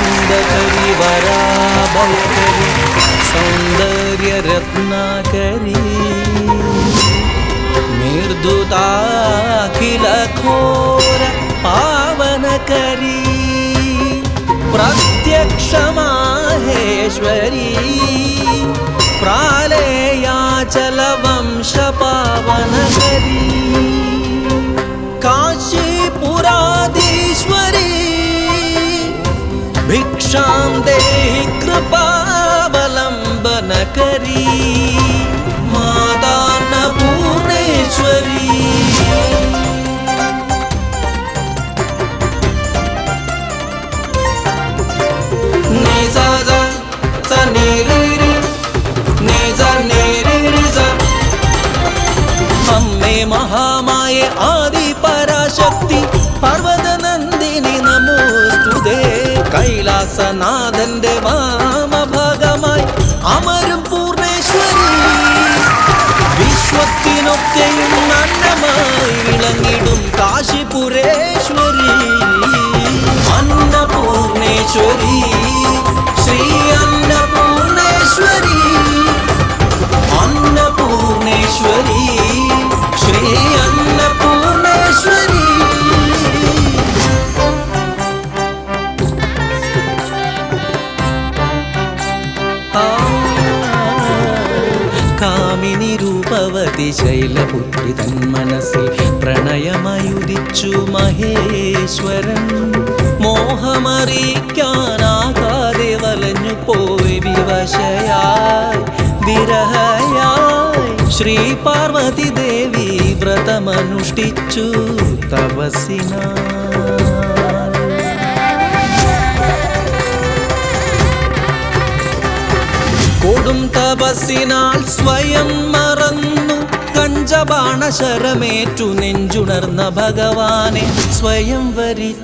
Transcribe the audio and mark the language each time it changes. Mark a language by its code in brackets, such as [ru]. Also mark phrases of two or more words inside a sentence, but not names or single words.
[sa] आनन्दकरी वराभयकरी सौन्दर्यरत्नाकरी निर्धुताखिलघोर पावनकरी प्रत्यक्षमाहेश्वरी प्रालेयाचलवंशपावनकरी काशीपुराधीश्वरी भिक्षां देहि कृपावलम्बनकरी मातान्नपूर्णेश्वरी अम्मे महामाये आदि पराशक्ति पर्वतनन्दिनी नमोस्तुते [ml] കൈലാസനാഥന്റെ വാമഭാഗമായി അമരും പൂർണേശ്വരി വിശ്വത്തിനൊക്കെയും അന്നമായി വിളങ്ങിടും കാശിപുരേശ്വരി അന്നപൂർണേശ്വരി ശ്രീ അന്നപൂർണേശ്വരി अन्नपूर्णेश्वरी श्री अन्नपूर्णेश्वरी കാമിനി രൂപവതി ശൈലപുത്രി തന്മനസ്സിൽ പ്രണയമുദിച്ചു മഹേശ്വരൻ മോഹമറിയിക്കാനാകാതെ വലഞ്ഞു പോയി വിവശയായി വിരഹയായി ശ്രീ പാർവതി ദേവി വ്രതമനുഷ്ഠിച്ചു തപസ്സിനാൽ കൊടും തപസ്സിനാൽ സ്വയം മറന്നു കഞ്ചബാണശരമേറ്റു നെഞ്ചുണർന്ന ഭഗവാനെ സ്വയം വരിച്ചു.